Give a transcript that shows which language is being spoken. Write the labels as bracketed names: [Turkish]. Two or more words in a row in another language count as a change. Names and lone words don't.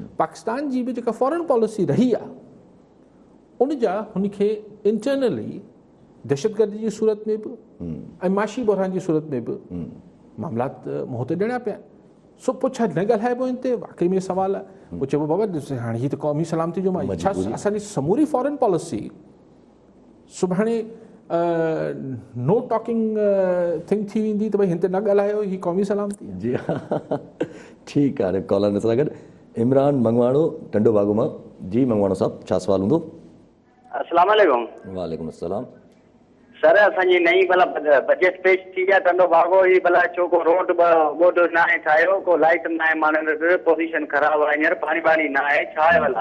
[Sindhi] पाकिस्तान जी बि जेका [English] foreign policy [Sindhi] रही आहे, उनजा हुनखे इंटरनली दहशतगर्दी जी सूरत में बि ऐं माशी बहरान जी सूरत में बि मामलात मुंहं ते ॾियणा पिया। सो पोइ छा न ॻाल्हाइबो हिन ते? वाक़ई में सवाल आहे। पोइ चइबो बाबा ॾिस हाणे हीअ त क़ौमी सलामती जो मां छा, असांजी समूरी [English] foreign policy [Sindhi] सुभाणे [English] no talking thing [Sindhi] थी वेंदी त भई हिन ते न ॻाल्हायो, हीअ क़ौमी सलामती आहे। जी हा, ठीकु आहे। कॉलर सां गॾु इमरान मंगवाणो टंडो बागो मां। जी मंगवाणो साहब, छा सवाल हूंदो? [Arabic] السلام عليكم. وعليكم السلام. [Sindhi] सर असांजी नई भला बजट पेश थी आहे टंडो बागो ही भला छो को [English] road board [Sindhi] न आहे ठाहियो, को लाइट न आहे, माण्हुनि पोज़ीशन ख़राबु आहे, हींअर पाणी वाणी न आहे, छा आहे भला?